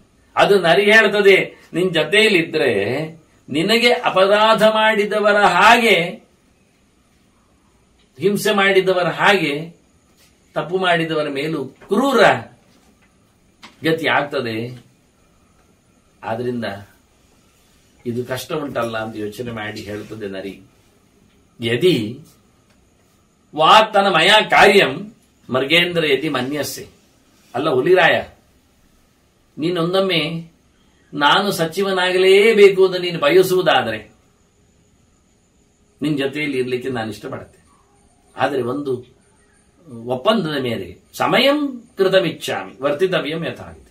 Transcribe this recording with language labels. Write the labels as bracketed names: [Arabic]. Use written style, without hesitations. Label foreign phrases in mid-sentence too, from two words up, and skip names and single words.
[Kannada] ಅದು ನರಿ ಹೇಳ್ತದೆ, ನಿನ್ ಜೊತೆಯಲ್ಲಿದ್ರೆ ನಿನಗೆ ಅಪರಾಧ ಮಾಡಿದವರ ಹಾಗೆ, ಹಿಂಸೆ ಮಾಡಿದವರ ಹಾಗೆ, ತಪ್ಪು ಮಾಡಿದವರ ಮೇಲೂ ಕ್ರೂರ ಗತಿ ಆಗ್ತದೆ. ಆದ್ರಿಂದ ಇದು ಕಷ್ಟ ಉಂಟಲ್ಲ ಅಂತ ಯೋಚನೆ ಮಾಡಿ ಹೇಳ್ತದೆ ನರಿ. [Sanskrit] ಯದಿ ವಾತನ ಮಯ ಕಾರ್ಯಂ ಮರ್ಗೇಂದ್ರ ಯದಿ ಮನ್ಯಸ್ಸೆ. [Kannada] ಅಲ್ಲ ಹುಲಿರಾಯ, ನೀನೊಂದೊಮ್ಮೆ ನಾನು ಸಚಿವನಾಗಲೇಬೇಕು ಅಂತ ನೀನು ಬಯಸುವುದಾದರೆ ನಿನ್ ಜೊತೆಯಲ್ಲಿ ಇರ್ಲಿಕ್ಕೆ ನಾನು ಇಷ್ಟಪಡುತ್ತೆ. ಆದರೆ ಒಂದು ಒಪ್ಪಂದದ ಮೇರೆಗೆ [Sanskrit] ಸಮಯಂ ಕೃತಮಿಚ್ಛಾಮಿ ವರ್ತಿತವ್ಯಂ ಯಥಾವಿಧಿ.